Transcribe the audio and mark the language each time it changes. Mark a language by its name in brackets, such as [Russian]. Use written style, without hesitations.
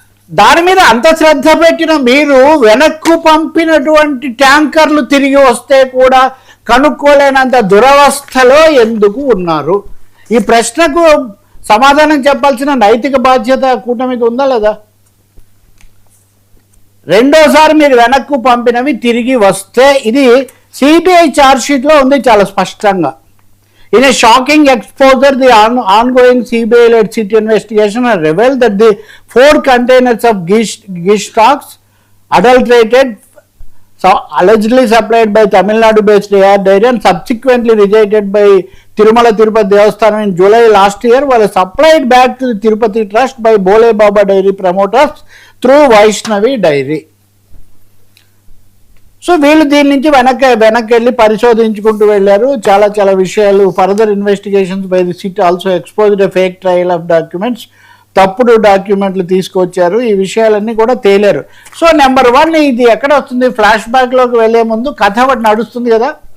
[Telugu] దాని మీద అంత శ్రద్ధ పెట్టిన మీరు వెనక్కు పంపినటువంటి ట్యాంకర్లు తిరిగి వస్తే కూడా కనుక్కోలేనంత దురవస్థలో ఎందుకు ఉన్నారు? ఈ ప్రశ్నకు సమాధానం చెప్పాల్సిన నైతిక బాధ్యత కూటమికి ఉందా లేదా? రెండోసారి మీరు వెనక్కు పంపినవి తిరిగి వస్తే, ఇది సిబిఐ ఛార్జ్షీట్లో ఉంది చాలా స్పష్టంగా. [English] In a shocking exposure, the ongoing CBI-led CIT investigation has revealed that the 4 containers of ghee stocks, adulterated, allegedly supplied by Tamil Nadu-based AR Dairy and subsequently rejected by Tirumala Tirupati Devasthanam in July last year, were supplied back to the Tirupati Trust by Bole Baba Dairy promoters through Vaishnavi Dairy. [Telugu] So వీళ్ళు దీని నుంచి వెనక్కి వెళ్ళి పరిశోధించుకుంటూ వెళ్ళారు. చాలా విషయాలు. [English] Further investigations by the SIT also exposed a fake trail of documents. [Telugu] తప్పుడు డాక్యుమెంట్లు తీసుకొచ్చారు. ఈ విషయాలన్నీ కూడా తేలారు. సో నెంబర్ 1, ఇది ఎక్కడ వస్తుంది? ఫ్లాష్ బ్యాక్లోకి వెళ్ళే ముందు కథ ఒకటి నడుస్తుంది కదా.